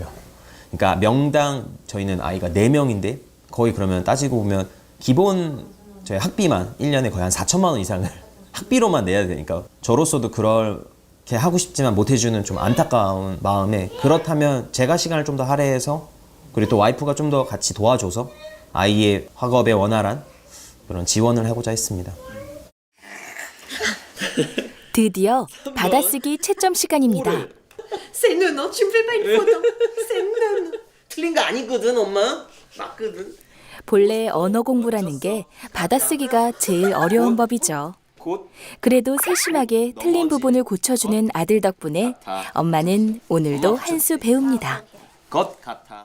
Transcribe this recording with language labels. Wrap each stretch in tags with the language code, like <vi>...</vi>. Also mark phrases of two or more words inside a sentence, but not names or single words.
<ko>그러니까 명당 저희는 아이가 4명인데 거의 그러면 따지고 보면 기본 저희 학비만 1년에 거의 한 4천만 원 이상을 학비로만 내야 되니까 저로서도 그렇게 하고 싶지만 못 해주는 좀 안타까운 마음에 그렇다면 제가 시간을 좀 더 할애해서 그리고 또 와이프가 좀 더 같이 도와줘서 아이의 학업에 원활한 그런 지원을 하고자 했습니다. 드디어 받아쓰기 채점 시간입니다.</ko> <fr>C'est non, hein, tu me fais pas une faute. Hein. C'est non.</fr> <ko>틀린 거 아니거든, 엄마. 맞거든. 본래 언어 공부라는 게 받아쓰기가 제일 어려운 법이죠. 그래도 세심하게 틀린 부분을 고쳐주는 아들 덕분에 엄마는 오늘도 한 수 배웁니다. 것 같아.</ko>